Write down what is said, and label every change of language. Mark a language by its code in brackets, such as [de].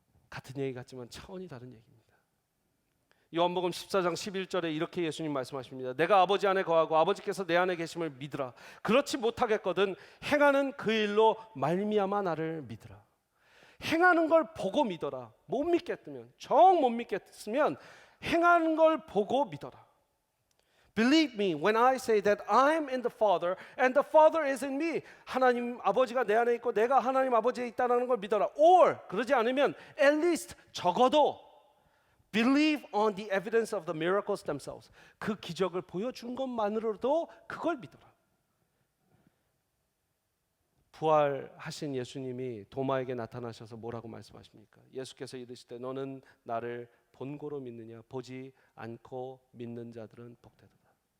[ko] 같은 얘기 같지만 차원이 다른 얘기입니다. 요한복음 14장 11절에 이렇게 예수님 말씀하십니다. 내가 아버지 안에 거하고 아버지께서 내 안에 계심을 믿으라. 그렇지 못하겠거든 행하는 그 일로 말미암아 나를 믿으라. 행하는 걸 보고 믿어라. 못 믿겠으면, 정 못 믿겠으면 행하는 걸 보고 믿어라. [en] Believe me when I say that I am in the Father and the Father is in me. [ko] 하나님 아버지가 내 안에 있고 내가 하나님 아버지에 있다는 걸 믿어라. [en] Or [ko] 그러지 않으면 [en] at least [ko] 적어도 [en] believe on the evidence of the miracles themselves. [ko] 그 기적을 보여준 것만으로도 그걸 믿어라. 부활하신 예수님이 도마에게 나타나셔서 뭐라고 말씀하십니까? 예수께서 이르시되 너는 나를 본고로 믿느냐? 보지 않고 믿는 자들은 복되도다.